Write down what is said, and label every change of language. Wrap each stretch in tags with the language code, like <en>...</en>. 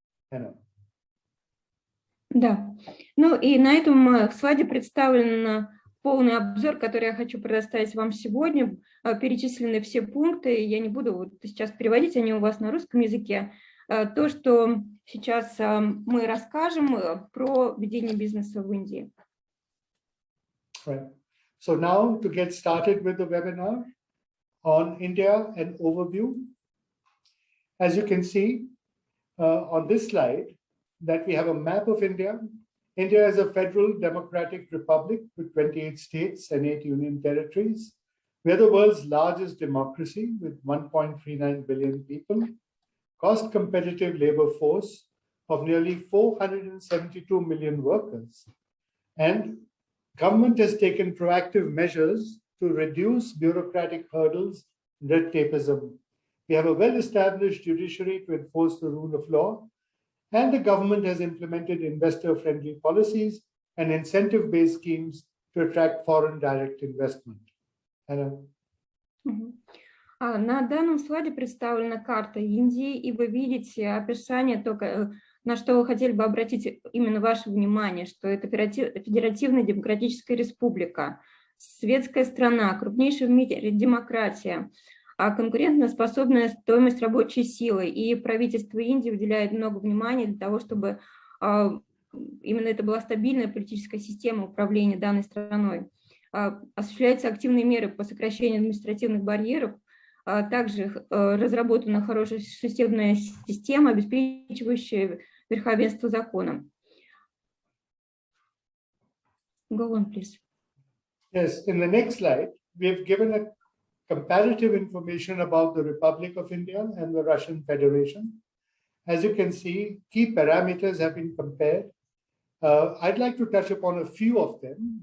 <en>Anna.</en> <ru>Да, ну и на этом слайде представлен полный обзор, который я хочу предоставить вам сегодня. Перечислены все пункты, я не буду сейчас переводить, они у вас на русском языке. То, что сейчас мы расскажем про ведение бизнеса в Индии.</ru> <en>Right. So now to get started with the webinar on India, an overview. As you can see on this slide, that we have a map of India. India is a federal democratic republic with 28 states and 8 union territories. We are the world's largest democracy with 1.39 billion people, cost competitive labor force of nearly 472 million workers. And government has taken proactive measures to reduce bureaucratic hurdles, red tapeism. We have a well-established judiciary to enforce the rule of law, and the government has implemented investor-friendly policies and incentive-based schemes to attract foreign direct investment. Anna? Mm-hmm.</en> <ru>На данном слайде представлена карта Индии, и вы видите описание, только на что вы хотели бы обратить именно ваше внимание, что это федеративная демократическая республика, светская страна, крупнейшая в мире демократия, конкурентоспособная стоимость рабочей силы, и правительство Индии уделяет много внимания для того, чтобы именно это была стабильная политическая система управления данной страной. Осуществляются активные меры по сокращению административных барьеров, также разработана хорошая судебная система, обеспечивающая верховенство закона.</ru> <en>Go on, please. Yes, in the next slide, we have given a comparative information about the Republic of India and the Russian Federation. As you can see, key parameters have been compared. I'd like to touch upon a few of them.</en>